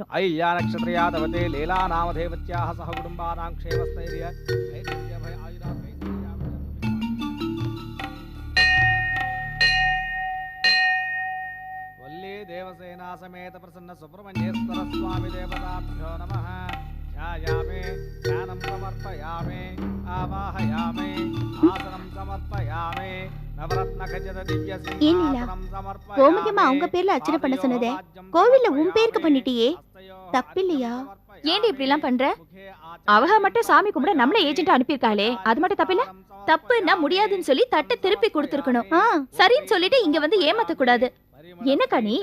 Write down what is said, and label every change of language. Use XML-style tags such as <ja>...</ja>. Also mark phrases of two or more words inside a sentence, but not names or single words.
<sa>आयिल्या नक्षत्रया तवते लीला नामधेयवत्याः सह कुटुम्बानां क्षेमस्थैर्य ऐश्वर्य भय आयुरा देवसेना समेत प्रसन्न सुब्रह्मण्येश्वर स्वामी देवताभ्यो नमः. ध्यायामि, ध्यानं समर्पयामि, आवाहयामि, आसनं समर्पयामि, नवरत्न खचित दिव्य सिंहासनं समर्पयामि.</sa> <ta>கோமதியம்மா அவங்க பேர்ல அர்ச்சனை பண்ண சொன்னதே கோவில்ல உன் பேருக்கு பண்ணிட்டியே, தப்பில்லையா? ஏன்டி இப்படி எல்லாம் பண்ற? அவக மட்டும் சாமி கும்பிட நம்மள ஏஜென்ட் அனுப்பியிருக்காளே, அது மட்டும் தப்பில்ல? தப்புன்னா முடியாதுன்னு சொல்லி தட்டை திருப்பி கொடுத்துருக்கணும். சரின்னு சொல்லிட்டு இங்க வந்து ஏமாத்த கூடாது. என்னக்கா நீ?</ta>